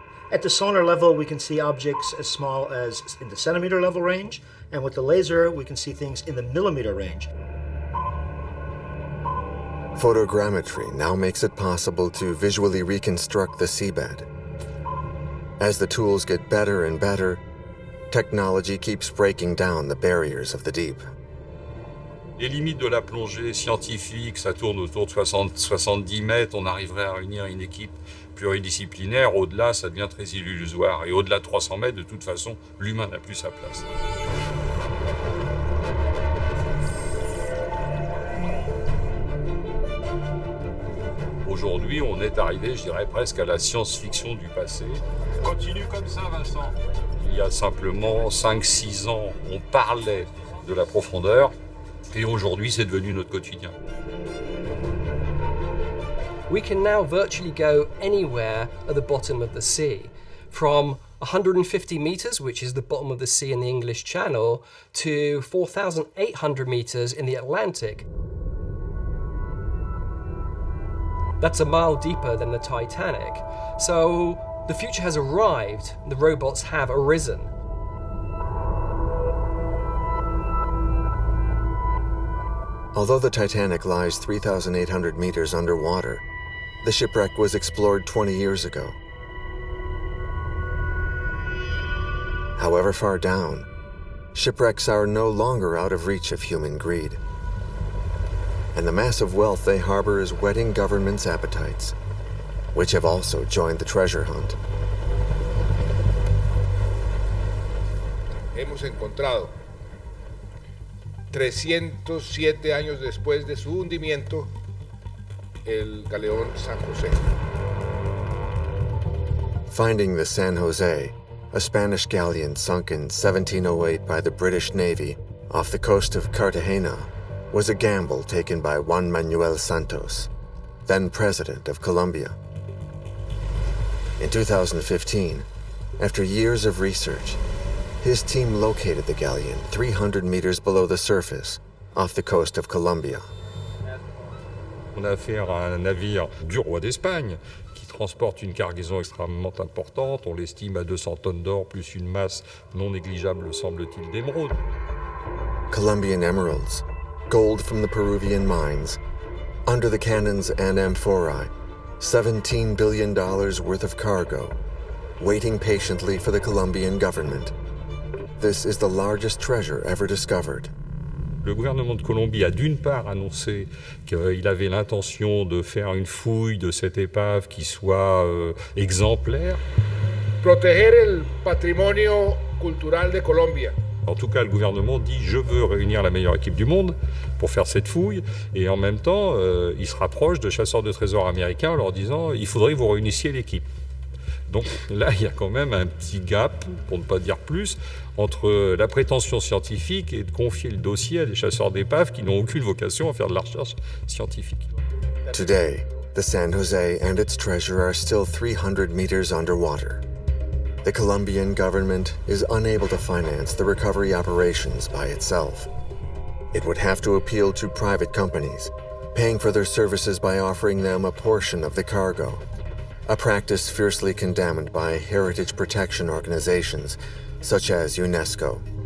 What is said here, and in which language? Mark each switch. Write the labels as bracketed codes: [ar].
[en] At the sonar level, we can see objects as small as in the centimeter level range, and with the laser, we can see things in the millimeter range. Photogrammetry now makes it possible to visually reconstruct the seabed. As the tools get better and better, technology keeps breaking down the barriers of the deep. [fr] Les limites de la plongée scientifique, ça tourne autour de 70 mètres. On arriverait à réunir une équipe pluridisciplinaire. Au-delà, ça devient très illusoire. Et au-delà de 300 mètres, de toute façon, l'humain n'a plus sa place. Aujourd'hui, on est arrivé, je dirais, presque à la science-fiction du passé. Continue comme ça, Vincent. Il y a simplement 5-6 ans, on parlait de la profondeur. Et aujourd'hui, c'est devenu notre quotidien. [en] We can now virtually go anywhere at the bottom of the sea, from 150 meters, which is the bottom of the sea in the English Channel, to 4,800 meters in the Atlantic. That's a mile deeper than the Titanic. So the future has arrived, the robots have arisen. Although the Titanic lies 3,800 meters underwater, the shipwreck was explored 20 years ago. However far down, shipwrecks are no longer out of reach of human greed. And the massive wealth they harbor is whetting governments' appetites, which have also joined the treasure hunt. [es] Hemos encontrado 307 años después de su hundimiento el galeón San José. [en] Finding the San Jose, a Spanish galleon sunk in 1708 by the British Navy off the coast of Cartagena, was a gamble taken by Juan Manuel Santos, then president of Colombia. In 2015, after years of research, his team located the galleon 300 meters below the surface off the coast of Colombia. [fr] On a affaire à un navire du roi d'Espagne qui transporte une cargaison extrêmement importante. On l'estime à 200 tonnes d'or plus une masse non négligeable, semble-t-il, d'émeraude. [en] Colombian emeralds, gold from the Peruvian mines, under the cannons and amphorae, $17 billion worth of cargo, waiting patiently for the Colombian government. This is the largest treasure ever discovered. [fr] Le gouvernement de Colombie a d'une part annoncé qu'il avait l'intention de faire une fouille de cette épave qui soit exemplaire. [es] Proteger el patrimonio cultural de Colombia. [fr] En tout cas, le gouvernement dit « je veux réunir la meilleure équipe du monde pour faire cette fouille ». Et en même temps, il se rapproche de chasseurs de trésors américains en leur disant « il faudrait que vous réunissiez l'équipe ». Donc là, il y a quand même un petit gap, pour ne pas dire plus, entre la prétention scientifique et de confier le dossier à des chasseurs d'épaves qui n'ont aucune vocation à faire de la recherche scientifique. [en] Today, the San Jose and its treasure are still 300 meters underwater. The Colombian government is unable to finance the recovery operations by itself. It would have to appeal to private companies, paying for their services by offering them a portion of the cargo, a practice fiercely condemned by heritage protection organizations such as UNESCO.